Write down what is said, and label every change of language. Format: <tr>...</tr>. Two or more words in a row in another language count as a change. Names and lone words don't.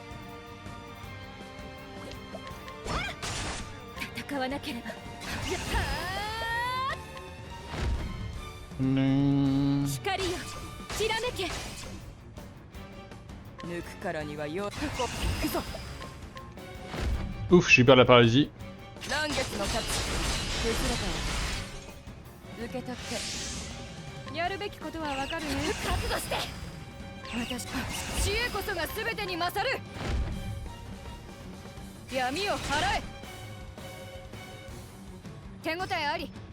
<ja>戦わなければ。光よ、きらめけ。抜くからにはよ。行くぞ。</ja> <fr>Ouf, j'ai perdu la paralysie.</fr> <ja>満月の勝ち。削れた。受け取って。やるべきことはわかるね。覚悟して。私、知恵こそが全てに勝る。闇を払え。手応えあり。</ja>